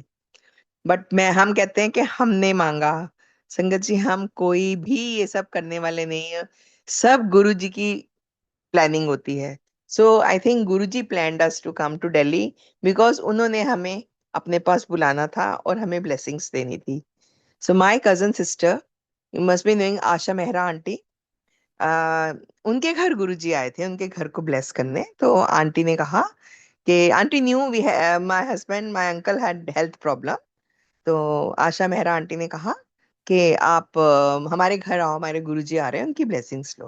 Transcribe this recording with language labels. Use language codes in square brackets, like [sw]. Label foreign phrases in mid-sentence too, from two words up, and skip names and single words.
[hi] बट हम कहते हैं कि हमने मांगा। संगत जी, हम कोई भी ये सब करने वाले नहीं है, सब गुरु जी की प्लानिंग होती है। [en] So I think Guru ji planned us to come to Delhi, because [hi] उन्होंने हमें अपने पास बुलाना था और हमें ब्लेसिंग्स देनी थी। [en] So my cousin sister, you must be knowing Asha Mehra aunty. [hi] आ, उनके घर गुरुजी आए थे उनके घर को ब्लेस करने। तो आंटी ने कहा कि [en] Aunty knew we my husband my uncle had health problem. [hi] तो आशा मेहरा आंटी ने कहा कि आप हमारे घर आओ, हमारे गुरुजी आ रहे हैं, उनकी ब्लेसिंग्स लो।